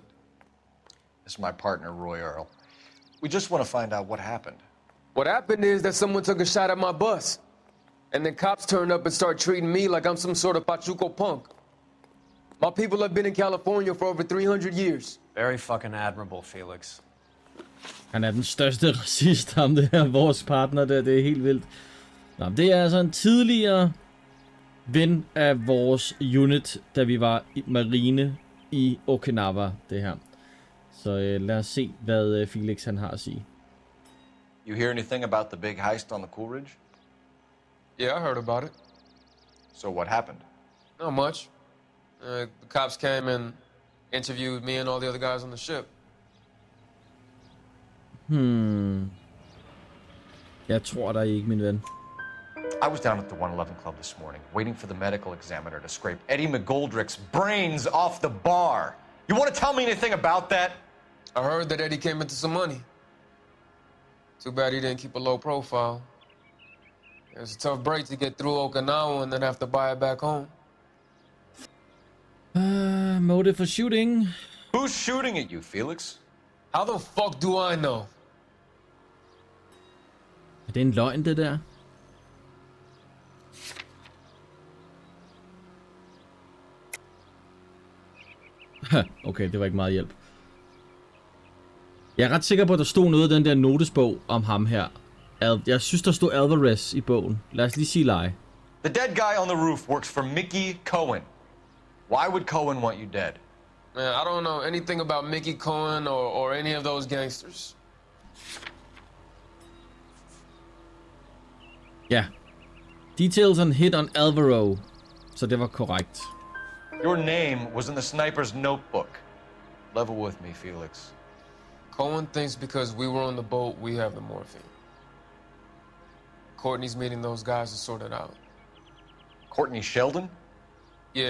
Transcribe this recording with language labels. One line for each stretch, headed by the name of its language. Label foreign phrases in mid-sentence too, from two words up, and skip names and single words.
English: This is my partner, Roy Earl. We just want to find out what happened. What happened is that someone took a shot at my bus. And then cops turned up and started treating me like I'm some sort of Pachuco punk. My people have been in California for over 300 years. Very fucking admirable, Felix.
Danish: Han er den største racist, ham det her, vores partner der, det er helt vildt. Nå, det er altså en tidligere ven af vores unit, da vi var i marine i Okinawa, det her. Så lad os se, hvad Felix han har at sige.
English: You hear anything about the big heist on the Coolidge? Yeah, I heard about it. So what happened? Not much. The cops came and Interviewed me and all the other guys on the ship.
Danish: Jeg tror dig ikke, min ven.
English: I was down at the 111 Club this morning, waiting for the medical examiner to scrape Eddie McGoldrick's brains off the bar. You want to tell me anything about that? I heard that Eddie came into some money. Too bad he didn't keep a low profile. It was a tough break to get through Okinawa and then have to buy it back home. Motive for shooting. Who's shooting at you, Felix? How the fuck do I know?
Danish: Er det en løgn, det der? Okay, det var ikke meget hjælp. Jeg er ret sikker på, at der stod noget i den der notesbog om ham her. Jeg synes, der stod Alvarez i bogen. Lad os lige sige lie.
English: The dead guy on the roof works for Mickey Cohen. Why would Cohen want you dead? Man, I don't know anything about Mickey Cohen or any of those gangsters.
Danish: Ja.
English: Details on hit on Alvaro.
Danish: Så det var korrekt.
English: Your name was in the sniper's notebook. Level with me, Felix. Cohen thinks because we were on the boat, we have the morphine. Courtney's meeting those guys to sort it out. Courtney Sheldon? Yeah.